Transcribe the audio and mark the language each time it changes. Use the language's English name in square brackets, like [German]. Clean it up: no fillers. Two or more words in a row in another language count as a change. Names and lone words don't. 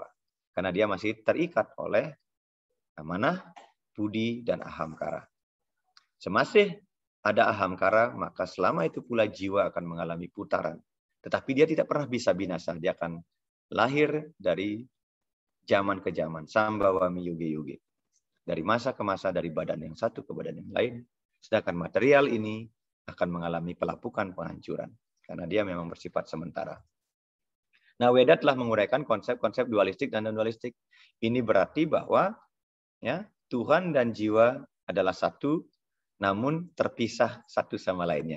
[Indonesian] Karena dia masih terikat oleh amanah, budi, dan ahamkara. Semasih ada ahamkara, maka selama itu pula jiwa akan mengalami putaran. Tetapi dia tidak pernah bisa binasa. Dia akan lahir dari zaman ke zaman. [Sanskrit] सम्भवामि युगे युगे. [Indonesian] Dari masa ke masa, dari badan yang satu ke badan yang lain. Sedangkan material ini akan mengalami pelapukan penghancuran. Karena dia memang bersifat sementara. Nah, Weda telah menguraikan konsep-konsep dualistik dan non-dualistik. Ini berarti bahwa ya, Tuhan dan jiwa adalah satu, namun terpisah satu sama lainnya.